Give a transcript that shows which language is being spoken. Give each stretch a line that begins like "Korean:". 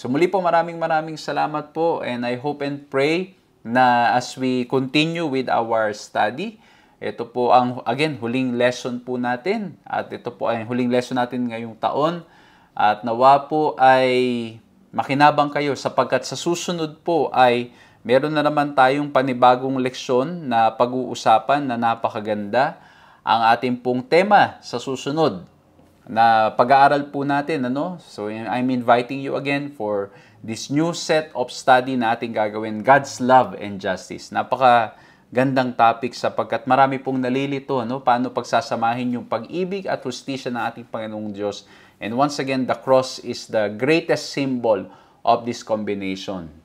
Filipino: So muli po maraming salamat po
English: and I hope and pray
Filipino: na
English: as we continue with our study,
Filipino: ito po ang, again, huling lesson po natin. At ito po ay huling lesson natin ngayong taon. At nawa po ay makinabang kayo sapagkat sa susunod po ay meron na naman tayong panibagong leksyon na pag-uusapan na napakaganda. Ang ating pong tema sa susunod na pag-aaral po natin.
English: So I'm inviting you again for this new set of study
Filipino: na ating gagawin,
English: God's Love and Justice.
Filipino: Napaka-gandang topic sapagkat marami pong nalilito, paano pagsasamahin yung pag-ibig at hustisya ng ating Panginoong Diyos.
English: And once again, the cross is the greatest symbol of this combination.